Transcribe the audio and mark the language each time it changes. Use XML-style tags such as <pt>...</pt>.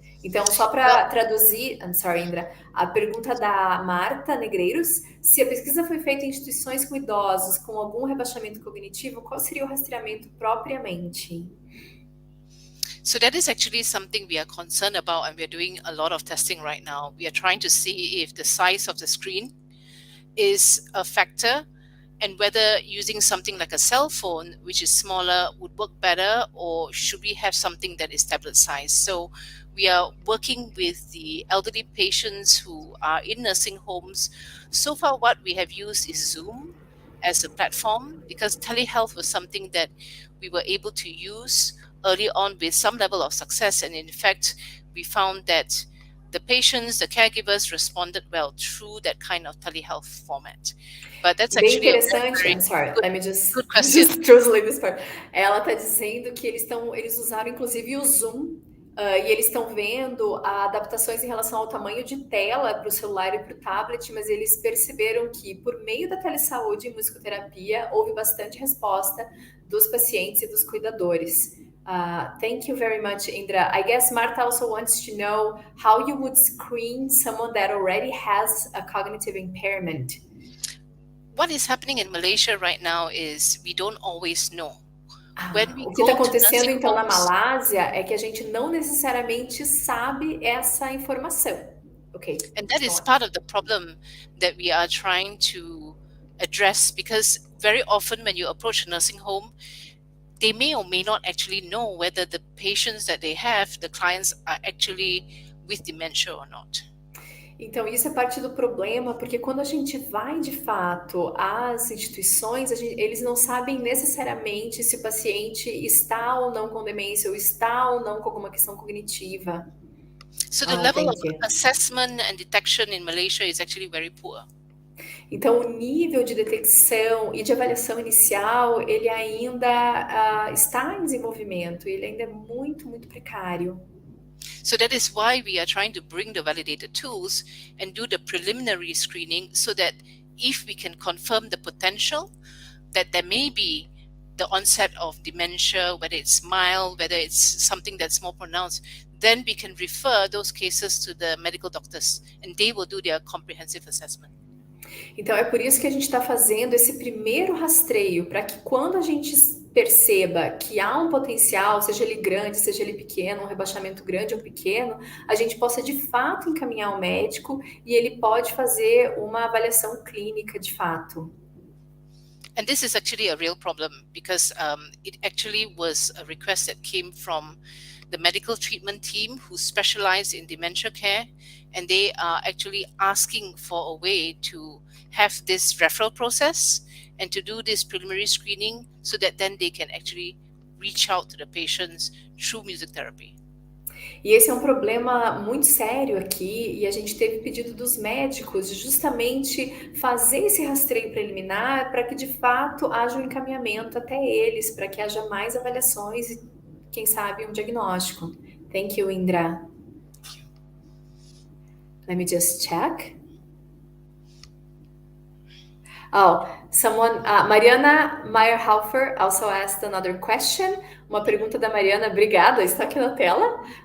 <pt>Então, só para traduzir,</pt> <en>I'm sorry,</en> <pt>Indra, a pergunta da Marta Negreiros, se a pesquisa foi feita em instituições com idosos com algum rebaixamento cognitivo, qual seria o rastreamento propriamente?</pt> <en>So that is actually something we are concerned about, and we are doing a lot of testing right now. We are trying to see if the size of the screen is a factor and whether using something like a cell phone, which is smaller, would work better, or should we have something that is tablet size? So we are working with the elderly patients who are in nursing homes. So far, what we have used is Zoom as a platform, because telehealth was something that we were able to use early on with some level of success. And in fact, we found that the patients, the caregivers responded well through that kind of telehealth format. But that's actually I'm sorry, let me just translate this part.</en> <pt>Ela está dizendo que eles usaram inclusive o Zoom e eles estão vendo adaptações em relação ao tamanho de tela para o celular e para o tablet, mas eles perceberam que por meio da telesaúde e musicoterapia houve bastante resposta dos pacientes e dos cuidadores.</pt> <en>Thank you very much, Indra. I guess Marta also wants to know how you would screen someone that already has a cognitive impairment. What is happening in Malaysia right now is we don't always know.</en> <pt>O que está acontecendo então na Malásia é que a gente não necessariamente sabe essa informação.</pt> <en>Okay. And that is part of the problem that we are trying to address, because very often when you approach a nursing home, they may or may not actually know whether the patients that they have, the clients, are actually with dementia or not.</en> <pt>Então, isso é parte do problema, porque quando a gente vai de fato às instituições, eles não sabem necessariamente se o paciente está ou não com demência, ou está ou não com alguma questão cognitiva.</pt> <en>So the level of assessment and detection in Malaysia is actually very poor.</en> <pt>Então, o nível de detecção e de avaliação inicial, ele ainda está em desenvolvimento, ele ainda é muito, muito precário.</pt> <en>So that is why we are trying to bring the validated tools and do the preliminary screening, so that if we can confirm the potential that there may be the onset of dementia, whether it's mild, whether it's something that's more pronounced, then we can refer those cases to the medical doctors and they will do their comprehensive assessment.</en> <pt>Então, é por isso que a gente está fazendo esse primeiro rastreio, para que quando a gente perceba que há um potencial, seja ele grande, seja ele pequeno, um rebaixamento grande ou pequeno, a gente possa de fato encaminhar ao médico e ele pode fazer uma avaliação clínica de fato.</pt> <en>And this is actually a real problem, because it actually was a request that came from the medical treatment team who specialize in dementia care, and they are actually asking for a way to have this referral process and to do this preliminary screening, so that then they can actually reach out to the patients through music therapy.</en> <pt>E esse é um problema muito sério aqui, e a gente teve pedido dos médicos de justamente fazer esse rastreio preliminar para que de fato haja um encaminhamento até eles, para que haja mais avaliações e, quem sabe, um diagnóstico.</pt> <en>Thank you, Indra. Let me just check. Oh, someone, Mariana Meyerhofer also asked another question.</en> <pt>Uma pergunta da Mariana, obrigada, está aqui na tela.</pt>